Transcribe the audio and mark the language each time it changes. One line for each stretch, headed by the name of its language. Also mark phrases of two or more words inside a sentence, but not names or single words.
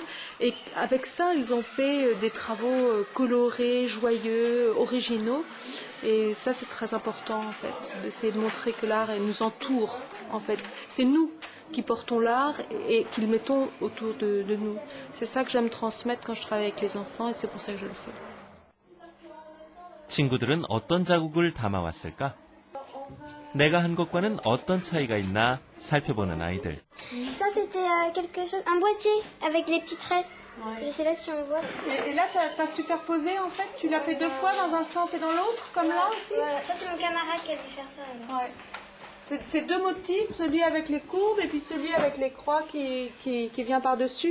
French: Et avec ça, ils ont fait des travaux colorés, joyeux, originaux. Et ça, c'est très important, en fait, d'essayer de montrer que l'art nous entoure, en fait. C'est nous qui portons l'art et qui le mettons autour de nous. C'est ça que j'aime transmettre quand je travaille avec les enfants et c'est pour ça que je le fais.
Korean: 친구들은 어떤 자국을 담아왔을까? 내가 한 것과는 어떤 차이가 있나 살펴보는 아이들.
French: Ça c'était quelque chose, un boîtier avec les petits traits. Ouais. Je sais pas si on voit. Et là, tu as superposé en fait, tu l'as fait deux fois dans un sens et dans l'autre, comme là aussi. Voilà, ça c'est mon camarade qui a dû faire ça. Alors. Ouais. C'est deux motifs, celui avec les courbes et puis celui avec les croix qui vient par-dessus.